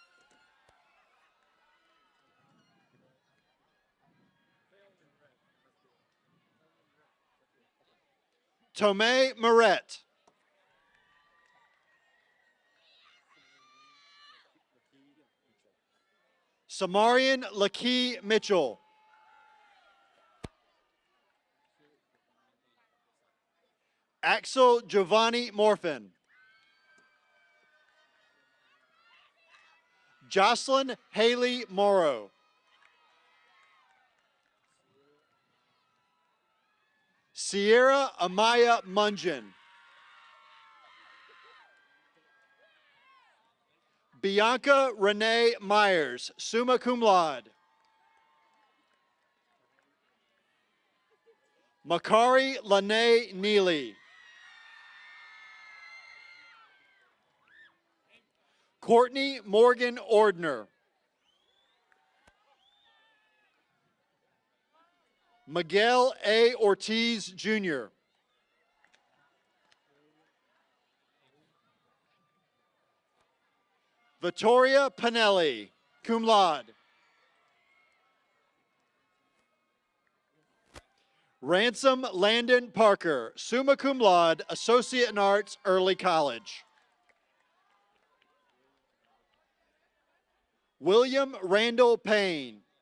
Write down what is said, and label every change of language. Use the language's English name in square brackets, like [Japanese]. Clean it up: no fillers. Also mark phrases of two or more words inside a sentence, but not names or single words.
[English] Tomei Moret. Samarian Lakey Mitchell. Axel Giovanni Morfin. Jocelyn Haley Morrow. Sierra Amaya Mungeon. Bianca Renee Myers, [Latin] summa cum laude. [English] Makari Lene Neely. Courtney Morgan Ordner. Miguel A. Ortiz, Jr. Vittoria Pinelli, [Latin] cum laude. [English] Ransom Landon Parker, [Latin] summa cum laude, [English] Associate in Arts, Early College. William Randall Payne.